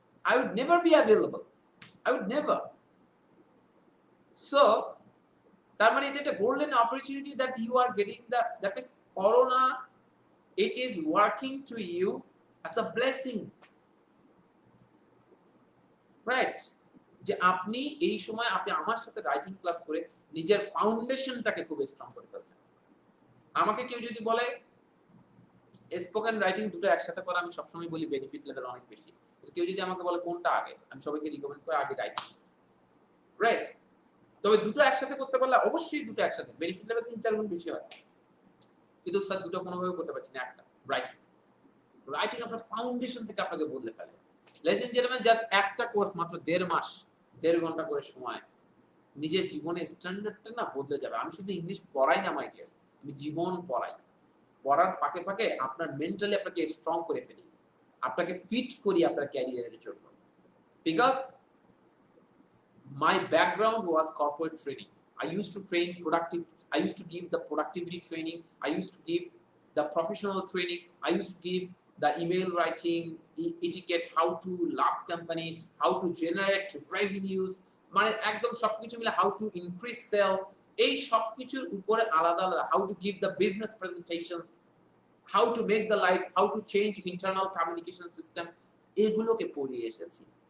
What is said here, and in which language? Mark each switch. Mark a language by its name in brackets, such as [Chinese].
[English] I would never be available. I would never. So, [Bangla] তার মানে এটা একটা [English] golden opportunity that you are getting, that is Corona, it is working to you as a blessing. Right? [Bangla] যে আপনি এই সময় আপনি আমার সাথে রাইটিং ক্লাস করে নিজের ফাউন্ডেশনটাকে খুব স্ট্রং করে ফেলছেন। আমাকে কেউ যদি বলে স্পোকেন রাইটিং দুটো একসাথে করা, আমি সবসময় বলি বেনিফিট লেভেল অনেক বেশি। কেউ যদি আমাকে বলে কোনটা আগে, আমি সবাইকে রিকমেন্ড করি আগে রাইটিং। রাইট? তবে দুটো একসাথে করতে পারলে অবশ্যই দুটো একসাথে বেনিফিট লেভেল 3-4 গুণ বেশি হয়। কিন্তু স্যার দুটো কোনোভাবে করতে পারছি না, একটা রাইটিং আপনার ফাউন্ডেশন থেকে আপনাকে বদলে ফেলে। [English] Ladies and gentlemen, [Bangla] জাস্ট একটা কোর্স মাত্র 1.5 মাস 1.5 ঘন্টা করে সময়, নিজের জীবনের স্ট্যান্ডার্ডটা না বদলে যাবে। আমি শুধু ইংলিশ পড়াই না মাই ডিয়ার্স, আমি জীবন পড়াই। পড়ার ফাঁকে ফাঁকে আপনার মেন্টালি আপনাকে স্ট্রং করে ফেলি, আপনাকে ফিট করি আপনার ক্যারিয়ারের জন্য। [English] Because my background was corporate training. I used to train productive, I used to give the productivity training, I used to give the professional training, I used to give the email writing, etiquette, how to love company, how to generate revenues, [Bangla] মানে একদম সবকিছু মিলে [English] how to increase sell, [Bangla] এই সবকিছুর উপরে আলাদা আলাদা [English] how to give the business presentations, how to make the life, how to change internal communication system, [Bangla] এগুলোকে পড়িয়ে এসেছি।